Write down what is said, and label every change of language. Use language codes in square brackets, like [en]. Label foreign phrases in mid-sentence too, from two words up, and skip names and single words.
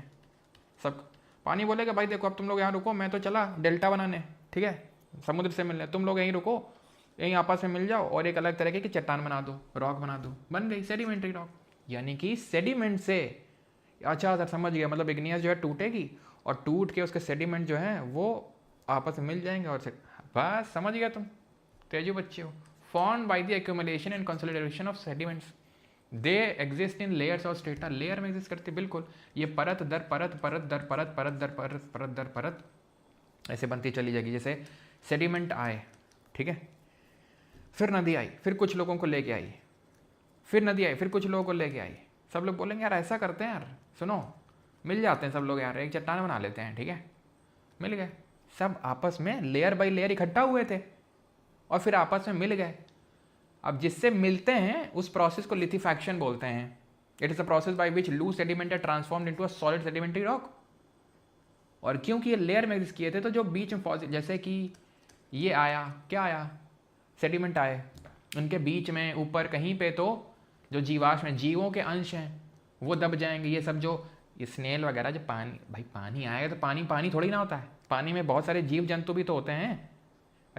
[hi] सब पानी बोलेगा भाई देखो अब तुम लोग यहाँ रुको, मैं तो चला डेल्टा बनाने, ठीक है, समुद्र से मिलने, तुम लोग यहीं रुको, यहीं आपस में मिल जाओ और एक अलग तरीके की चट्टान बना दो, रॉक बना दो, बन गई [en] sedimentary rock. [hi] यानी कि सेडिमेंट से, अच्छा सर समझ गया, मतलब इग्नियस जो है टूटेगी और टूट के उसके सेडिमेंट जो है वो आपस में मिल जाएंगे और बस समझ गया तुम, तेजू बच्चे हो। [en] Formed by the accumulation and consolidation of sediments, they exist in layers [hi] और strata, लेयर में एग्जिस्ट करती, बिल्कुल ये परत दर परत, परत दर परत, परत दर परत, परत दर परत ऐसे बनती चली जाएगी। जैसे सेडिमेंट आए, ठीक है, फिर नदी आई, फिर कुछ लोगों को लेके आई, फिर नदी आई, फिर कुछ लोगों को लेके आई, सब लोग बोलेंगे यार ऐसा करते हैं यार, सुनो मिल जाते हैं सब लोग यार, एक चट्टान बना लेते हैं, ठीक है, मिल गए, सब आपस में [en] layer by layer [hi] इकट्ठा हुए थे और फिर आपस में मिल गए। अब जिससे मिलते हैं उस प्रोसेस को लिथिफैक्शन बोलते हैं। [en] It is a process by which loose sediment are transformed into a solid sedimentary rock. [hi] और क्योंकि ये लेयर में एग्जिस्ट किए थे तो जो बीच में जैसे कि ये आया, क्या आया, सेडिमेंट आए, उनके बीच में ऊपर कहीं पे तो जो जीवाश्म में जीवों के अंश हैं वो दब जाएंगे। ये सब जो ये स्नेल वगैरह, जो पानी, भाई पानी आएगा तो पानी पानी थोड़ी ना होता है, पानी में बहुत सारे जीव जंतु भी तो होते हैं भाई।